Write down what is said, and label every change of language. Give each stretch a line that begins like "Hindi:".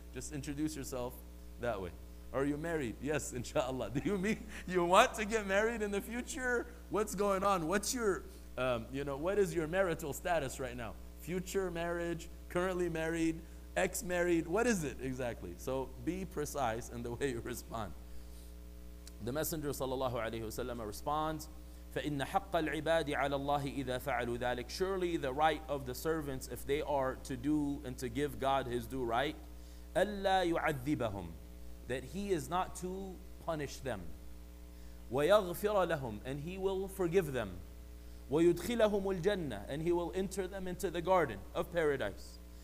English: Just introduce yourself that way. Are you married? Yes, inshallah. Do you want to get married in the future? What's going on? What's your, what is your marital status right now? Future marriage, currently married, ex-married, what is it exactly? So be precise in the way you respond. The Messenger sallallahu alayhi wasallam responds,
Arabic: فَإِنَّ حَقَّ الْعِبَادِ عَلَى اللَّهِ إِذَا فَعَلُوا ذَلِكَ.
English: Surely the right of the servants, if they are to do and to give God His due right,
Arabic: أَلَّا يُعَذِّبَهُمْ,
English: that He is not to punish them.
Arabic: وَيَغْفِرَ لَهُمْ,
English: and He will forgive them.
Arabic: وَيُدْخِلَهُمُ الْجَنَّةِ,
English: and He will enter them into the garden of paradise.